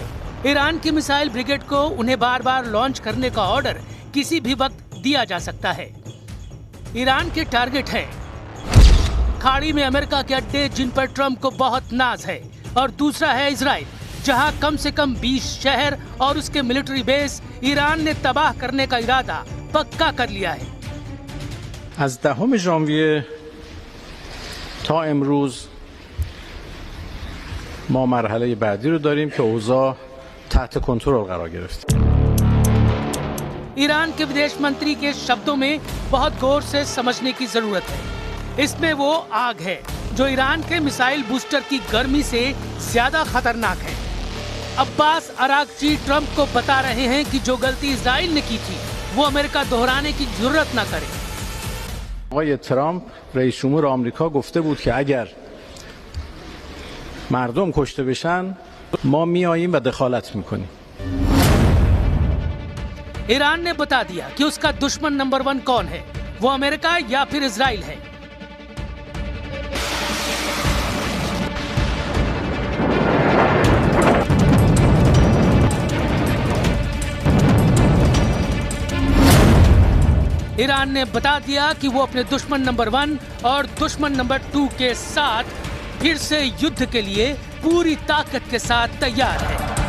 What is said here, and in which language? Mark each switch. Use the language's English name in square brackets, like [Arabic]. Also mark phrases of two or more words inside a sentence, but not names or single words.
[Hindi] ईरान की [English] missile brigade [Hindi] को उन्हें बार बार लॉन्च करने का ऑर्डर किसी भी वक्त दिया जा सकता है। ईरान के टारगेट है खाड़ी में अमेरिका के अड्डे जिन पर ट्रंप को बहुत नाज है, और दूसरा है इजराइल, जहां कम से कम 20 शहर और उसके [English] military base [Hindi] ईरान ने तबाह करने का इरादा पक्का कर लिया है। [Persian] از 10 ژانویه تا امروز ما مرحله بعدی رو داریم که اوضاع تحت کنترل قرار گرفت. [Hindi] ईरान के विदेश मंत्री के शब्दों में बहुत गौर से समझने की जरूरत है। इसमें वो आग है जो ईरान के [English] missile booster [Hindi] की गर्मी से ज्यादा खतरनाक है। अब्बास अरागची ट्रंप को बता रहे हैं कि जो गलती इजराइल ने की थी वो अमेरिका दोहराने की जरूरत न करे। [Persian] آقای ترامپ رئیس جمهور آمریکا گفته بود که اگر مردم کشته بشن ما میاییم و دخالت میکنیم. [Hindi] ईरान ने बता दिया कि उसका दुश्मन नंबर 1 कौन है, वो अमेरिका या फिर इजराइल है। ईरान ने बता दिया कि वो अपने दुश्मन नंबर 1 और दुश्मन नंबर 2 के साथ फिर से युद्ध के लिए पूरी ताकत के साथ तैयार है।